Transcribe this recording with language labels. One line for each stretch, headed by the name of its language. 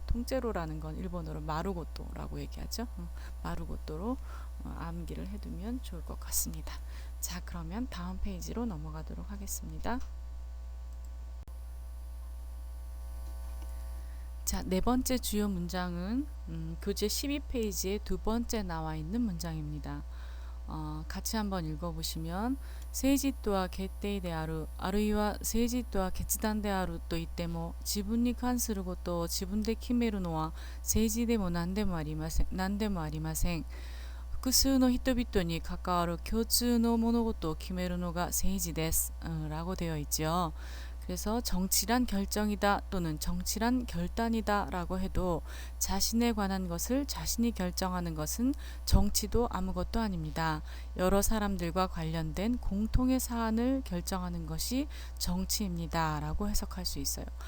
Korean: 통째로라는 건 일본어로 마루고토라고 얘기하죠. 마루고토로 암기를 해두면 좋을 것 같습니다. 자, 그러면 다음 페이지로 넘어가도록 하겠습니다. 자, 네 번째 주요 문장은 교재 12페이지에 두 번째 나와 있는 문장입니다. 같이 한번 읽어보시면,
Japanese: 政治とは決定である、あるいは政治とは決断であると言っても、自分に関することを自分で決めるのは政治でも何でもありません。複数の人々に関わる共通の物事を決めるのが政治です。
Korean: 라고 되어 있죠. 그래서 정치란 결정이다 또는 정치란 결단이다 라고 해도, 자신에 관한 것을 자신이 결정하는 것은 정치도 아무것도 아닙니다. 여러 사람들과 관련된 공통의 사안을 결정하는 것이 정치입니다 라고 해석할 수 있어요.